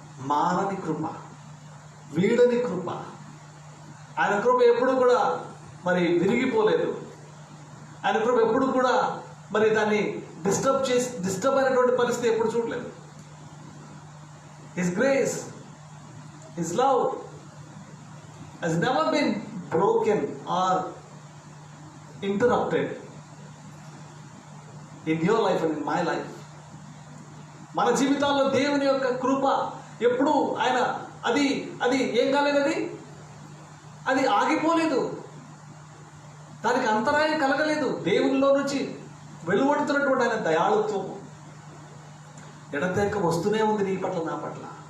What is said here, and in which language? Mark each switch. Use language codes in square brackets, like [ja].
[te] మారని కృప, వీడని కృప. ఆయన కృప ఎప్పుడు కూడా మరి విరిగిపోలేదు. ఆయన కృప ఎప్పుడు కూడా మరి దాన్ని డిస్టర్బ్ అయినటువంటి పరిస్థితి ఎప్పుడు చూడలేదు. [en] His grace, His love has never been broken or interrupted in your life and in my life. [te] మన జీవితాల్లో దేవుని యొక్క కృప ఎప్పుడు ఆయన అది ఏం కాలేదు, అది ఆగిపోలేదు, దానికి అంతరాయం కలగలేదు. దేవునిలో నుంచి వెలువడుతున్నటువంటి ఆయన దయాళుత్వము ఎడతెగక వస్తూనే ఉంది నీ పట్ల, నా పట్ల.